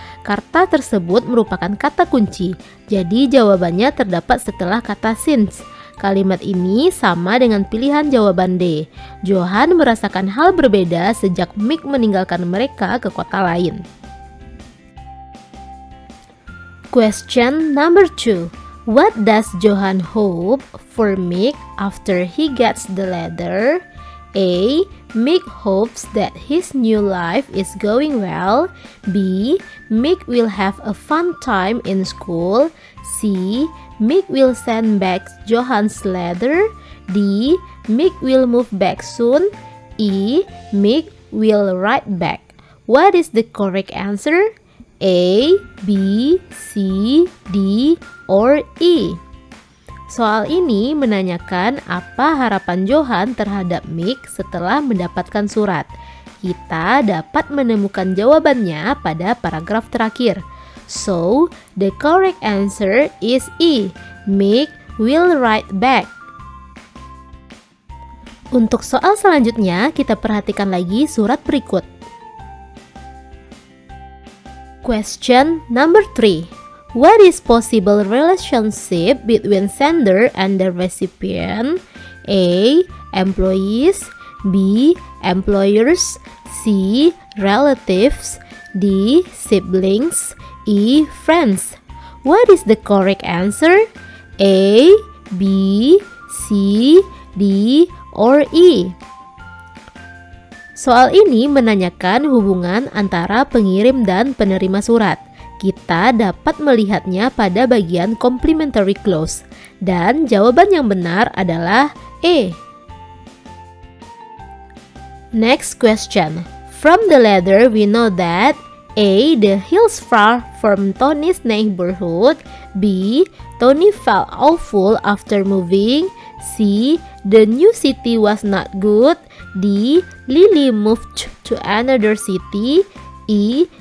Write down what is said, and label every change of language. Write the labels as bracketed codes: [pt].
[id] Kata tersebut merupakan kata kunci. Jadi jawabannya terdapat setelah kata since. Kalimat ini sama dengan pilihan jawaban D. Johan merasakan hal berbeda sejak Mick meninggalkan mereka ke kota lain. [en] Question number 2. What does Johan hope for Mick after he gets the letter? A. Mick hopes that his new life is going well. B. Mick will have a fun time in school. C. Mick will send back Johan's letter. D. Mick will move back soon. E. Mick will write back. What is the correct answer? A, B, C, D, or E? [id] Soal ini menanyakan apa harapan Johan terhadap Mick setelah mendapatkan surat. Kita dapat menemukan jawabannya pada paragraf terakhir. [en] So, the correct answer is E. Mick will write back. [id] Untuk soal selanjutnya, kita perhatikan lagi surat berikut. [en] Question number 3. What is possible relationship between sender and the recipient? A. Employees. B. Employers. C. Relatives. D. Siblings. E. Friends. What is the correct answer? A, B, C, D, or E? [id] Soal ini menanyakan hubungan antara pengirim dan penerima surat. Kita dapat melihatnya pada bagian complementary clause. Dan jawaban yang benar adalah E. [en] Next question. From the letter we know that A. The hills far from Tony's neighborhood. B. Tony felt awful after moving. C. The new city was not good. D. Lily moved to another city. E.